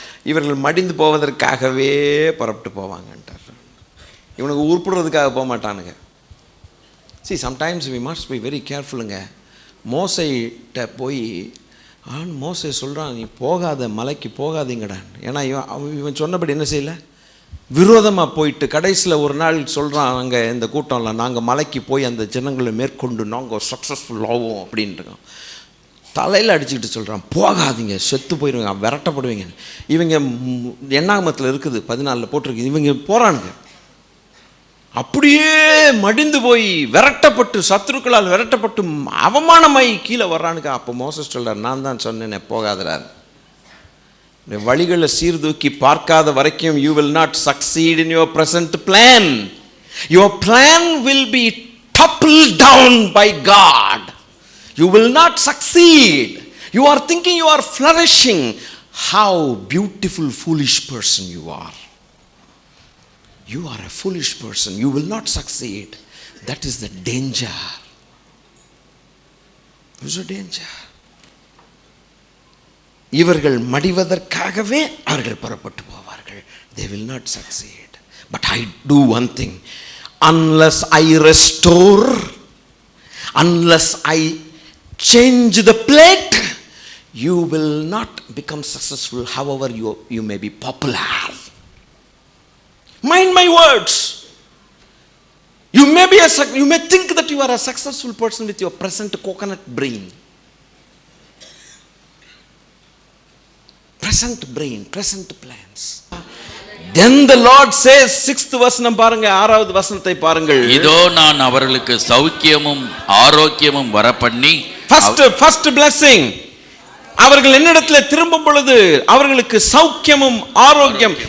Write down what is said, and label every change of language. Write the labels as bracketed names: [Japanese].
[Tamil] இவர்கள் மடிந்து போவதற்காகவே புறப்பட்டு போவாங்கன்றார். இவனுக்கு உருப்படுறதுக்காக போக மாட்டானுங்க. [English] See, sometimes we must be very carefulங்க. [Tamil] மோசைட்ட போய் மோசை சொல்கிறான், நீ போகாத, மலைக்கு போகாதீங்கடான். ஏன்னா இவன் சொன்னபடி என்ன செய்யலை, விரோதமாக போயிட்டு கடைசியில் ஒரு நாள் சொல்கிறான், அங்கே இந்த கூட்டம்லாம் நாங்கள் மலைக்கு போய் அந்த ஜனங்களை மேற்கொண்டு நாங்கள் சக்ஸஸ்ஃபுல் ஆகும் அப்படின்ட்டுருக்கோம். தலையில் அடிச்சுக்கிட்டு சொல்கிறான், போகாதீங்க, செத்து போயிடுவீங்க, விரட்டப்படுவீங்க. இவங்க எண்ணாகமத்தில் இருக்குது 14 போட்டிருக்கு. இவங்க போகிறானுங்க, அப்படியே மடிந்து போய் விரட்டப்பட்டு, சத்துருக்களால் விரட்டப்பட்டு அவமானமாய் கீழே வர்றானுங்க. அப்போ மோசஸ் சொல்றார், நான் தான் சொன்னேன் போகாதறார். வழிகளை சீர்தூக்கி பார்க்காத வரைக்கும் [English] you will not succeed in your present plan. Your plan will be toppled down by God. You will not succeed. You are thinking you are flourishing. How beautiful foolish person you are. You are a foolish person. You will not succeed. That is the danger. What is the danger? [Tamil] இவர்கள் மடிவதற்காகவே அவர்கள் புறப்பட்டு போவார்கள். [English] They will not succeed. But I do one thing. Unless I restore, unless I change the plate, you will not become successful however you may be popular. Mind my words. You may think that you are a successful person with your present coconut brain. Present brain, present plans. Then the Lord says, [Tamil] 6th வசனம் பாருங்க, 6வது வசனத்தை பாருங்கள். இதோ நான் அவர்களுக்கு சௌக்கியமும் ஆரோக்கியமும் வரப்பண்ணி. [English] First blessing. [Tamil] அவர்கள் என்னிடத்தில் திரும்பும் பொழுது அவர்களுக்கு சௌக்கியமும் ஆரோக்கியம்.